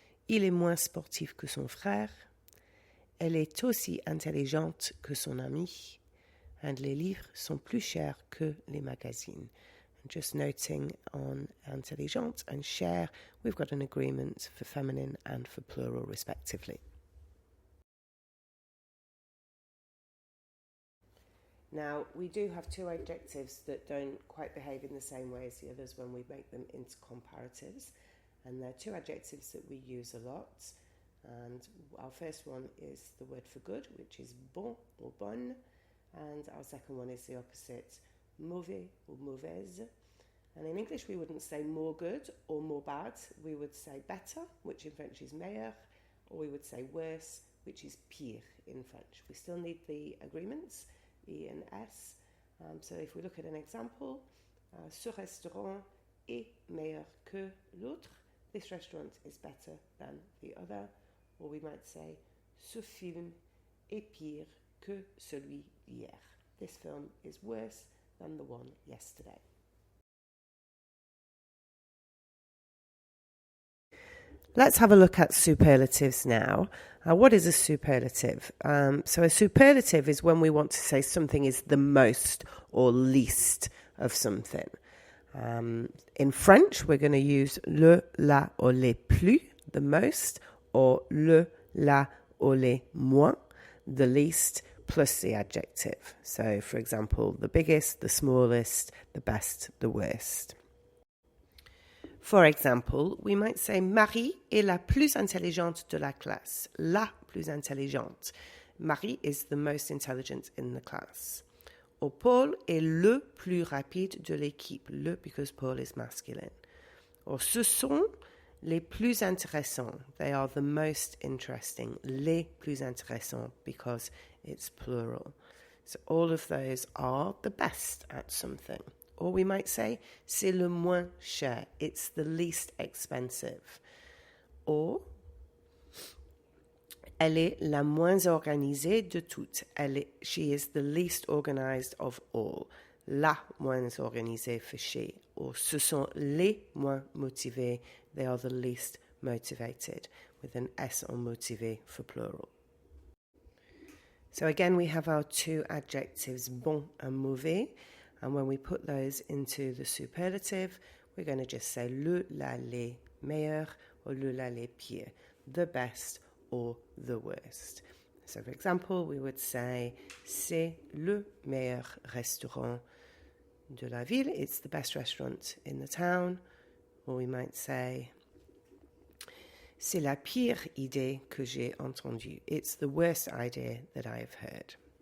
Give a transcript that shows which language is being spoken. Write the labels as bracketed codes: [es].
[fr] Il est moins sportif que son frère. Elle est aussi intelligente que son amie. [en] And [fr] les livres sont plus chers que les magazines. [en] Just noting on intelligente and cher, we've got an agreement for feminine and for plural respectively. Now, we do have two adjectives that don't quite behave in the same way as the others when we make them into comparatives. And they're two adjectives that we use a lot. And our first one is the word for good, which is bon or bonne. And our second one is the opposite, mauvais or mauvaise. And in English we wouldn't say more good or more bad, we would say better, which in French is meilleur, or we would say worse, which is pire in French. We still need the agreements, E and S. So if we look at an example, [fr] ce restaurant est meilleur que l'autre. [en] This restaurant is better than the other. Or we might say, [fr] ce film est pire que celui d'hier. [en] This film is worse than the one yesterday. Let's have a look at superlatives now. What is a superlative? So a superlative is when we want to say something is the most or least of something. In French, we're going to use le, la, or les plus, the most, or le, la, or les moins, the least, plus the adjective. So, for example, the biggest, the smallest, the best, the worst. For example, we might say [fr] Marie est la plus intelligente de la classe. La plus intelligente. [en] Marie is the most intelligent in the class. [fr] Or Paul est le plus rapide de l'équipe. [en] Le because Paul is masculine. [fr] Or ce sont les plus intéressants. [en] They are the most interesting. [fr] Les plus intéressants [en] because it's plural. So all of those are the best at something. Or we might say, [fr] c'est le moins cher. [en] It's the least expensive. O. [fr] Elle est la moins organisée de toutes. [en] She is the least organized of all. [fr] La moins organisée [en] for she. [fr] Or ce sont les moins motivés. [en] They are the least motivated. With an S on motivé for plural. So again, we have our two adjectives, bon and mauvais. And when we put those into the superlative, we're going to just say le, la, les meilleurs or le, la, les pires. The best or the worst. So for example, we would say [fr] c'est le meilleur restaurant de la ville. [en] It's the best restaurant in the town. Or we might say [fr] c'est la pire idée que j'ai entendue. [en] It's the worst idea that I've heard.